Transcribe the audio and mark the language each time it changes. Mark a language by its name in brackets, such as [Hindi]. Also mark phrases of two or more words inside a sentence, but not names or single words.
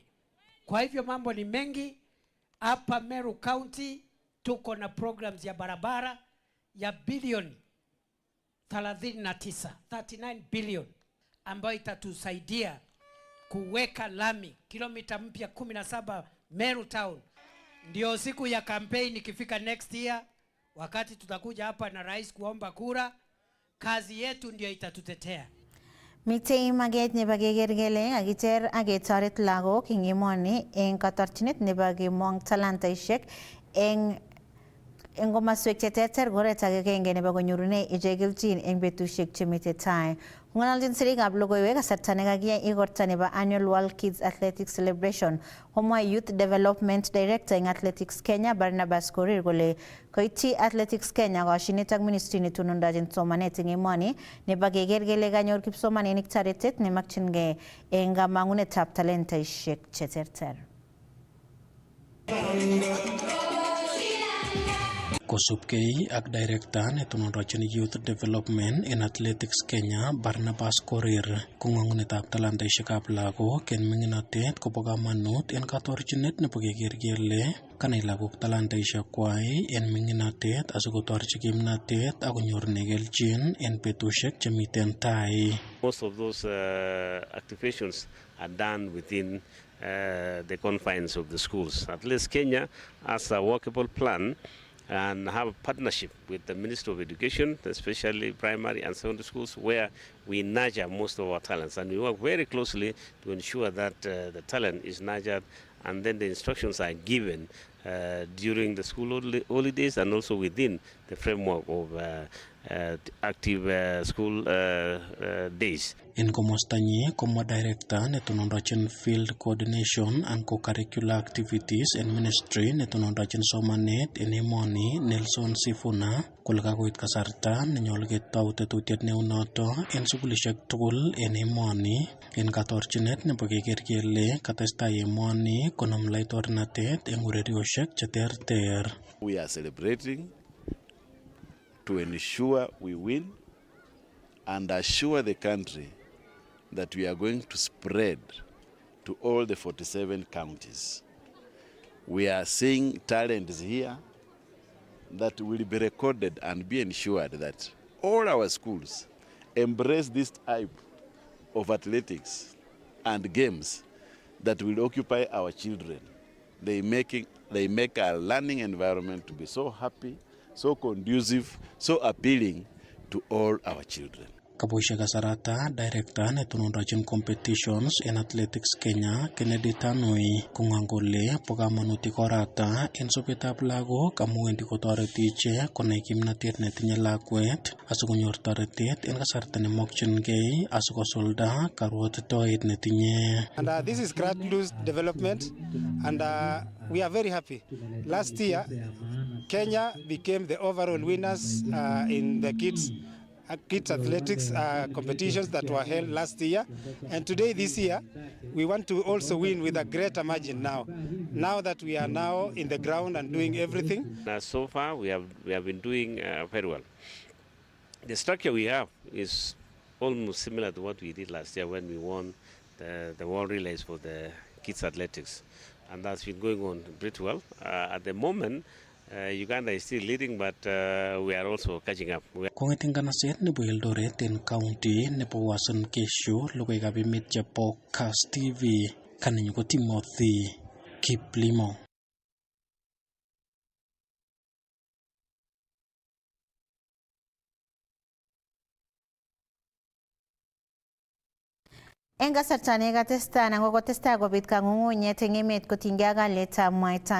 [Swahili] Kwa hivyo mambo ni mengi. Hapa Meru County tuko na programs ya barabara ya bilioni 39 billion ambayo itatusaidia kuweka lami kilomita mpya 17 Meru Town. Ndio siku ya campaign ikifika [English] next year, [Swahili] wakati tutakuja hapa na rais kuomba kura, kazi yetu ndio itatutetea. [Kalenjin] Mitei maget nebo keker kele kakiter ak ketoret lagok eng emoni eng katorchinet nebo kemong talantaishek eng komoswek cheterter koret agenge nebo konyorune ichek kelchin eng betusiek chemitei tai. Ng'ololjin sirikab logoiwek kasarta nekakiyai igorta nebo Annual World Kids Athletics Celebration, komwa [English] Youth Development Director [Kalenjin] eng Athletics Kenya Barnabas Korir kole koityi Athletics Kenya koshinet ak ministry netonondochin somanet eng emoni nebo keker kele kanyor kipsomaninik toretet nemakchingei eng kamang'unetab talentaishek cheterter. Kosubkei ak Director netonondochin [English] Youth Development in [Kalenjin] Athletics Kenya Barnabas Korir, kong'ong'unetab talantaishekab lagok en ming'inotet kobo kamanut en katorchinet nebo keker kele kanai lagok talantaishekwai en ming'inotet asikotorchi kimnatet ak konyorune kelchin en betusiek chemiten tai. [English] Most of those activations are done within the confines of the schools. At least Kenya has a workable plan and have a partnership with the Ministry of Education, especially primary and secondary schools, where we nurture most of our talents. And we work very closely to ensure that the talent is nurtured and then the instructions are given during the school holidays and also within the framework of active school days. [Kalenjin] En komostanyi komwa director netonondochin [English] field coordination and co-curricular activities and ministry [Kalenjin] netonondochin somanet en emoni Nelson Sifuna kole kakoit kasarta nenyolu ketou tetutiet neu noto en sukulishek tugul en emoni en katorchinet nebo keker kele katestai emoni konom laitornatet en urerioshek cheterter. [English] We are celebrating to ensure we win and assure the country that we are going to spread to all the 47 counties. We are seeing talents here that will be recorded and be ensured that all our schools embrace this type of athletics and games that will occupy our children. They make our learning environment to be so happy, so conducive, so appealing to all our children. [Kalenjin] Kaboishe kasarata director netonondochin competitions en athletics Kenya Kennedy Tanui kong'angole po kamanutik orata en sobetab lagok amu wendi kotoreti iche konai kimnatet netinye lakwet asikonyor toretet en kasarta nemokchingei asikosulda karwotitoet netinye. [English] And this is grassroots development and we are very happy. Last year Kenya became the overall winners in the kids athletics competitions that were held last year, and today this year we want to also win with a greater margin now that we are now in the ground and doing everything. So far we have been doing very well. The structure we have is almost similar to what we did last year when we won the world relays for the kids athletics, and that's been going on pretty well. At the moment Uganda is still leading, but we are also catching up. [Kalenjin] Kong'eting kanaset nebo Eldoret en county nebo Uasin Gishu, logoiwekab emet chebo Kass TV, kanenyu ko Timothy Kiplimo. En kasarta nekatestai anan ko kotestai kobit kang'ung'unyet eng emet kotinygei ak alyetab mwaita